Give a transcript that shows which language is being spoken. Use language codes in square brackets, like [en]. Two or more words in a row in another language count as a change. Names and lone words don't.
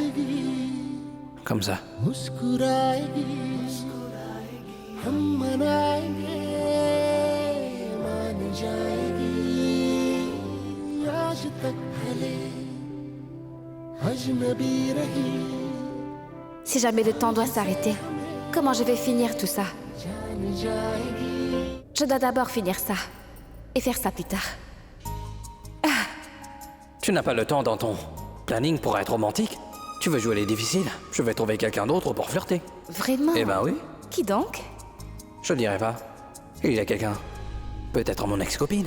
[fr] Comme ça. [hi] मुस्कुराएगी हम मनाएंगे मान जाएगी आज तक भले अजनबी रही [fr] Si jamais le temps doit s'arrêter, comment je vais finir tout ça? [hi] जान जाएगी [fr] Je dois d'abord finir ça. Et faire ça plus tard. Tu n'as pas le temps dans ton planning pour être romantique? Tu veux jouer les difficiles? Je vais trouver quelqu'un d'autre pour flirter. Vraiment? Eh ben oui. Qui donc? Je le dirai pas. Il y a quelqu'un. Peut-être mon ex-copine.